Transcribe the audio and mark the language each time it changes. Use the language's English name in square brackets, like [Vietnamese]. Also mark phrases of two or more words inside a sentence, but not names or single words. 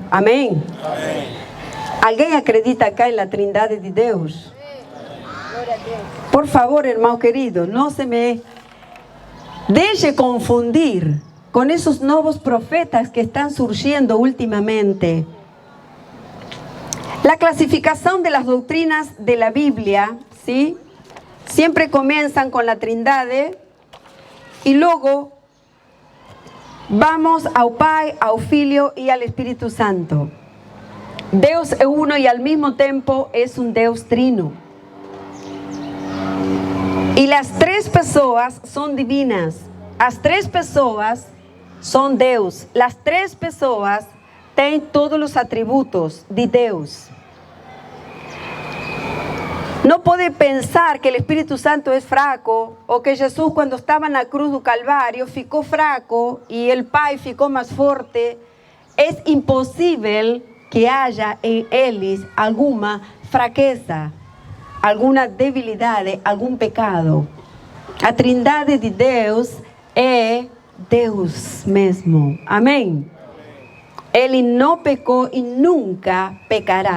[Portuguese] Amém? Amém. Alguém acredita acá na Trindade de Deus? Glória a Deus. Por favor, irmão querido, não se me deixe confundir com esses novos profetas que estão surgindo ultimamente. [Spanish] La clasificación de las doctrinas de la Biblia, ¿sí? Siempre comienzan con la Trindade y luego vamos [Portuguese] ao Pai, ao Filho e ao Espírito Santo. Deus é [Spanish] uno y al mismo tiempo es un Deus trino. Y las tres personas son divinas. Las tres personas son Deus. Las tres personas tienen todos los atributos de Deus. No puede pensar que el Espíritu Santo es fraco o que Jesús cuando estaba en la cruz [Portuguese] do Calvario ficou fraco [Spanish] y el [Portuguese] Pai ficou [Spanish] más fuerte. Es imposible que haya en eles alguna fraqueza, alguna debilidade, [Portuguese] algum pecado. A Trindade de Deus é Deus mesmo. Amém? Ele não pecou e nunca pecará.